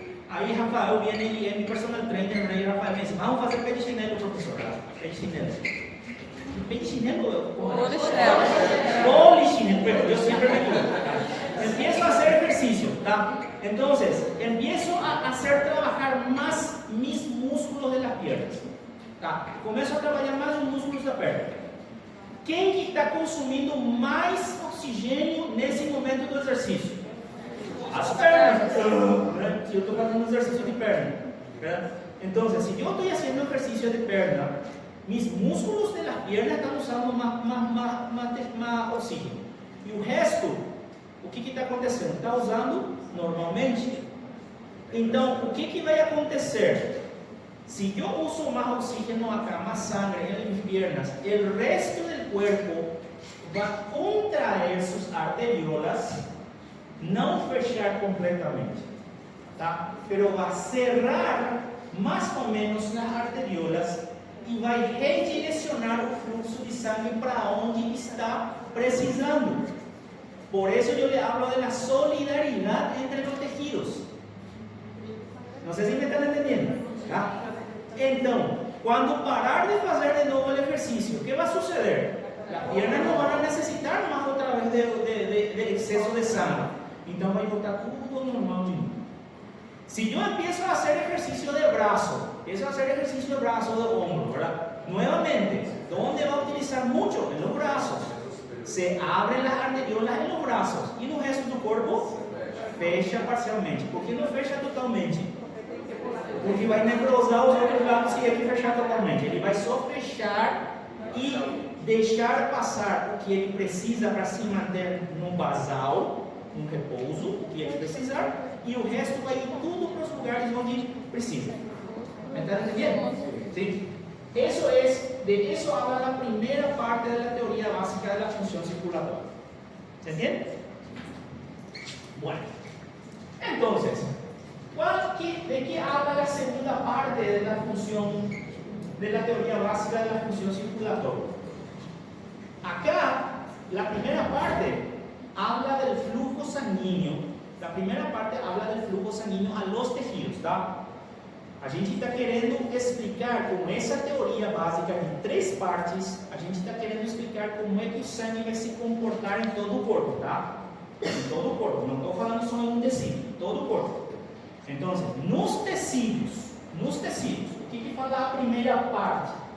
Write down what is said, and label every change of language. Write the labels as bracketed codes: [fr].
[pt] Aí Rafael viene e é meu personal trainer, aí Rafael me diz, vamos fazer pé de chinelo, professor. Pé de chinelo. Pé de chinelo? [es] Polichinelo, pero yo siempre me equivoco. Empiezo a hacer ejercicio, ¿tá? Entonces, empiezo a hacer trabajar más mis músculos de las piernas, ¿tá? [pt] Começo a trabalhar mais os músculos da perna. Quem que está consumindo mais oxigênio nesse momento do exercício? As pernas. [es] Si yo estoy haciendo un ejercicio de perna, ¿verdad? Entonces, si yo estoy haciendo ejercicio de perna, mis músculos de las piernas están usando más oxígeno. [pt] E o resto, o que está acontecendo? Está usando normalmente. Então, o que vai acontecer? [es] Si yo uso más oxígeno acá, más sangre en mis piernas, el resto del cuerpo va a contraer sus arteriolas, [pt] não fechar completamente, tá? Pero vai cerrar mais ou menos nas arteriolas e vai redirecionar o fluxo de sangue para onde está precisando. Por isso eu [es] le hablo de la solidaridad entre los tejidos. [pt] Não sei se me estão entendendo, tá? Então, quando parar de fazer de novo o exercício, o que vai suceder? [es] Las piernas [pt] não vão necessitar mais outra vez de exceso de sangue. Então vai voltar tudo normal de novo. [es] Si yo empiezo a hacer ejercicio de brazo, empiezo a hacer ejercicio de brazo, de hombro, ¿verdad? Nuevamente, ¿dónde va a utilizar mucho? En los brazos. se abren las arteriolas en los brazos y [pt] no resto do corpo fecha parcialmente. ¿Por que não fecha totalmente? Porque vai necrosar os outros lados se ele fechar totalmente. Ele vai só fechar e deixar passar o que ele precisa para se manter no basal, no repouso, o que ele precisar, e o resto vai ir tudo para os lugares onde precisa. [es] ¿Me están entendiendo? ¿Sí? De eso habla la primera parte de la teoría básica de la función circulatoria. ¿Se entiende? Bueno, entonces, ¿de qué habla la segunda parte de la función, de la teoría básica de la función circulatoria? Acá, la primera parte habla del flujo sanguíneo. La primera parte habla del flujo sanguíneo a los tejidos, ¿tá? [pt] A gente está querendo explicar com essa teoria básica de 3 partes, a gente está querendo explicar como é que o sangue vai se comportar em todo o corpo, tá? Em todo o corpo, não estou falando só em um tecido, em todo o corpo. Então, nos tecidos, o que fala a primeira parte?